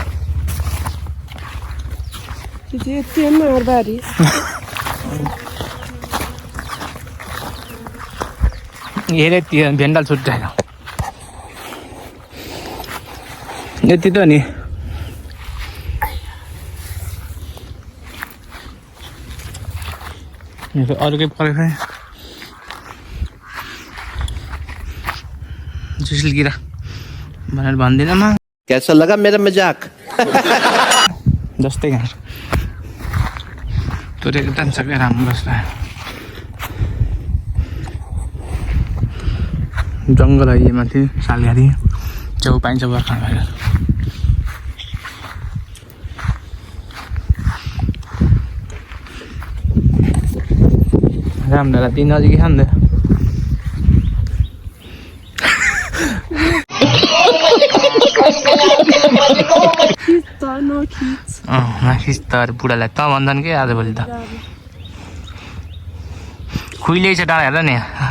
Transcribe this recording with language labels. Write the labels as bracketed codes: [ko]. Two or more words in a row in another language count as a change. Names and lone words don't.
[ne] हेरे भेन्डाल छुट्याएर यति त नि अरूकै परेको झुसलिकिरा भनेर भन्दिनँ म [hi] कैसा लगा मेरा मजाक [ne] जस्तै यहाँ तोरीको एकदम सबै राम्रो छ जङ्गल है यो माथि सालिहारी छेउ पाइन्छ बर्खा भएर राम्रो राति नजिकै छ नि त बुढालाई त भन्दैन कि आजभोलि त खुइले छ डाँडा हेर्दा नि